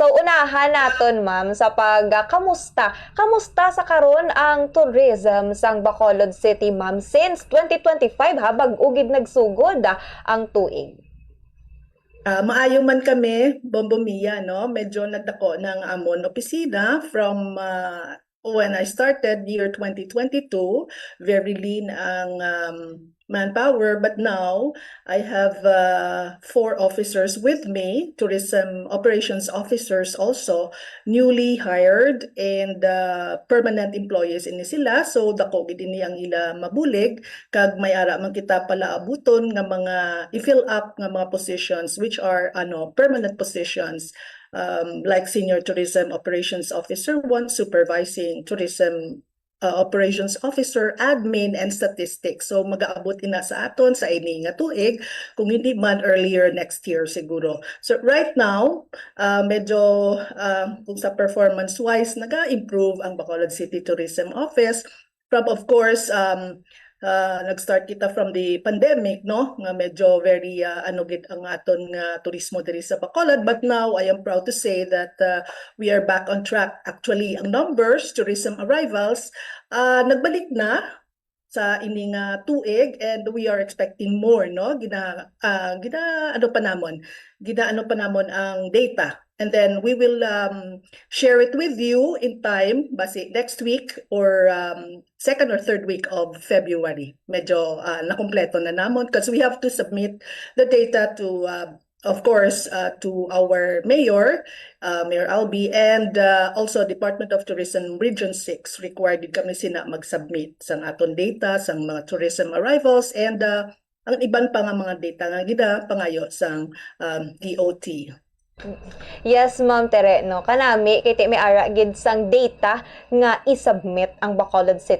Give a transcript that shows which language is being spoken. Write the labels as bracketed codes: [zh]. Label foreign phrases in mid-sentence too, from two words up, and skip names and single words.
[hil] So, unahan naton, ma'am, sa kamusta? Kamusta sa karon ang tourism sang Bacolod City, ma'am? Since 2025, ha, bag-ugid nagsugod ang tuig. Maayo man kami, Bombo Mia, no? Medyo nagdako ng amon opisina [en] from when I started year 2022, very lean ang manpower, but now I have 4 officers with me, tourism operations officers also, newly hired and permanent employees [hil] ini sila. So dako gid ini ang ila mabulig kag may ara man kita pala abuton nga mga i-fill up nga mga positions [en] which are permanent positions. Like Senior Tourism Operations Officer 1, Supervising Tourism Operations Officer, Admin, and Statistics. [hil] So mag-aabot ina sa aton sa ini nga tuig, kung hindi man [en] earlier next year [hil] siguro. [en] So right now, [hil] medyo kung sa performance-wise, naga-improve ang Bacolod City Tourism Office from, [en] of course, [hil] nag-start kita [en] from the pandemic, [hil] no, nga medyo very gid ang aton nga turismo diri sa Bacolod, [en] but now I am proud to say that we are back on track. Actually, [hil] ang numbers, [en] tourism arrivals, [hil] nagbalik na sa ini nga tuig, [en] and we are expecting more, [hil] no, ano pa namon ang data. [en] And then we will share it with you in time, basi next week or second or third week of February. [hil] Medyo nakumpleto na namon [en] because we have to submit the data to, of course, to our mayor, Mayor Albi, and also Department of Tourism Region 6. [hil] Required kami sina mag-submit sang aton data, sang mga [en] tourism arrivals, [hil] and ang iban pa nga mga data nga gida pangayo sang DOT. [en] Yes, Ma'am Tere, no. [hil] Kanami, kay may ara gid sang data nga i-submit ang Bacolod City.